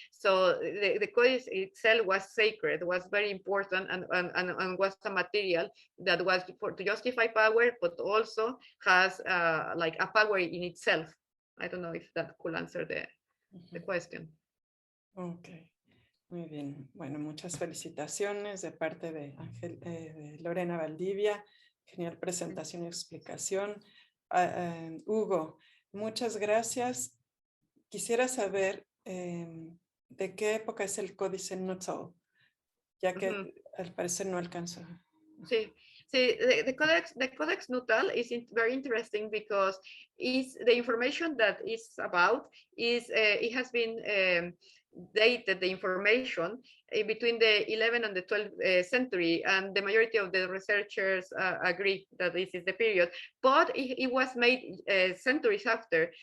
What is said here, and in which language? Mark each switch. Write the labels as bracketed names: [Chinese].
[English] So the codex itself was sacred, was very important, and was a material that was to justify power, but also has like a power in itself. I don't know if that could answer the question. Okay. [Spanish] Muy bien, bueno, muchas felicitaciones de parte de Lorena Valdivia, genial presentación y explicación. Hugo, muchas gracias. Quisiera saber de qué época es el Códice Nuttall, ya que al parecer no alcanzó. Sí. [English] See, the Codex Nuttall is very interesting because the information that is about it has been dated, the information between the 11th and the 12th century, and the majority of the researchers agree that this is the period, but it was made centuries after.